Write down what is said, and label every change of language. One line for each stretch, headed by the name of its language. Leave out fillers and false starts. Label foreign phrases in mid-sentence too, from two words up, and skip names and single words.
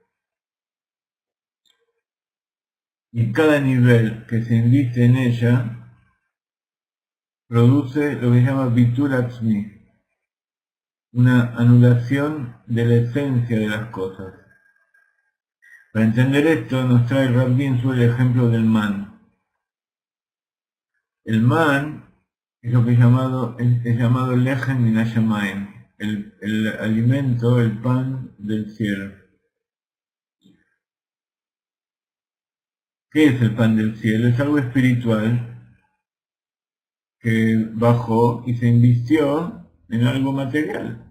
Spanish: Y cada nivel que se inviste en ella produce lo que se llama
Hebrew: ביטול עצמי,
Spanish: una anulación de la esencia de las cosas. Para entender esto nos trae Rav Ginsburg el ejemplo del man. El man es lo que es llamado
Hebrew: לחם מן השמים,
Spanish: el alimento, el pan del cielo. ¿Qué es el pan del cielo? Es algo espiritual que bajó y se invistió en algo material.